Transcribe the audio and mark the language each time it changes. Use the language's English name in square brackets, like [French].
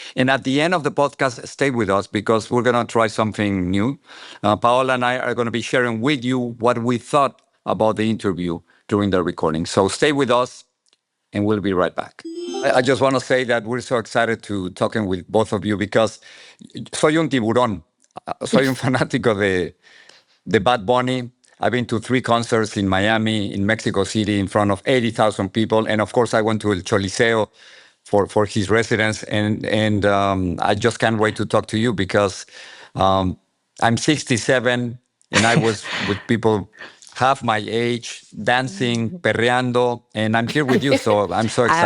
[English] And at the end of the podcast, stay with us because we're going to try something new. Paola and I are going to be sharing with you what we thought about the interview during the recording. So stay with us and we'll be right back. I just want to say that we're so excited to talking with both of you because [Spanish] soy un tiburón. Soy un fanático de Bad Bunny. [English] I've been to 3 concerts in Miami, in Mexico City, in front of 80,000 people. And of course, I went to El Choliseo for his residence. And I just can't wait to talk to you because I'm 67 and I was with people half my age, dancing, perreando, and I'm here with you, so I'm so excited.